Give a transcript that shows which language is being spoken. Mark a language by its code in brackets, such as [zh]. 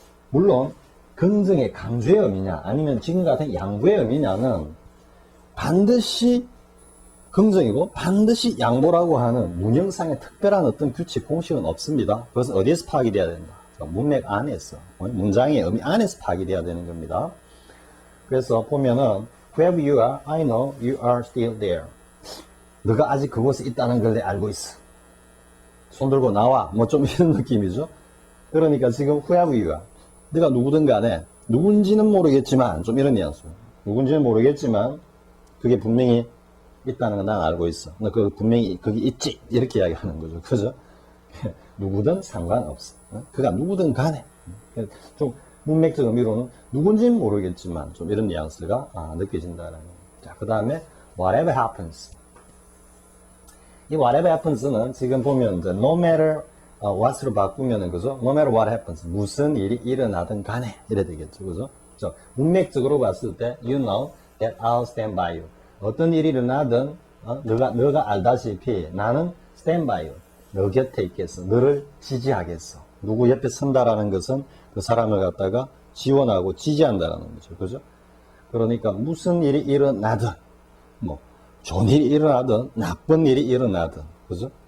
[ko] 물론 긍정의 강조의 의미냐 아니면 지금 같은 양보의 의미냐는 반드시 긍정이고 반드시 양보라고 하는 문형상의 특별한 어떤 규칙 공식은 없습니다. 그것은 어디에서 파악이 돼야 된다. 문맥 안에서 문장의 의미 안에서 파악이 돼야 되는 겁니다. 그래서 보면은 [en] whoever you are, I know you are still there. [ko] 너가 아직 그곳에 있다는 걸 내가 알고 있어. 손 들고 나와. 뭐 좀 이런 느낌이죠. 그러니까 지금 [en] whoever you are. [ko] 네가 누구든 간에 누군지는 모르겠지만 좀 이런 뉘앙스. 누군지는 모르겠지만 그게 분명히 있다는 건 난 알고 있어. 너 그 분명히 거기 있지. 이렇게 이야기하는 거죠. 그죠? 누구든 상관없어. 그가 누구든 간에. 좀 문맥적 의미로는 누군지는 모르겠지만 좀 이런 뉘앙스가 느껴진다는 거예요. 자, 그 다음에 [en] whatever happens. [ko] 이 whatever happens는 지금 보면 이제 [en] no matter what [ko] 으로 바꾸면은 그죠? [en] No matter what happens. [ko] 무슨 일이 일어나든 간에 이래 되겠죠. 그죠? 문맥적으로 봤을 때 [en] you know that I'll stand by you. [ko] 어떤 일이 일어나든 너가 알다시피 나는 [en] stand by you. [ko] 너 곁에 있겠어. 너를 지지하겠어. 누구 옆에 선다라는 것은 그 사람을 갖다가 지원하고 지지한다라는 거죠. 그죠? 그러니까 무슨 일이 일어나든 뭐 좋은 일이 일어나든 나쁜 일이 일어나든 그죠?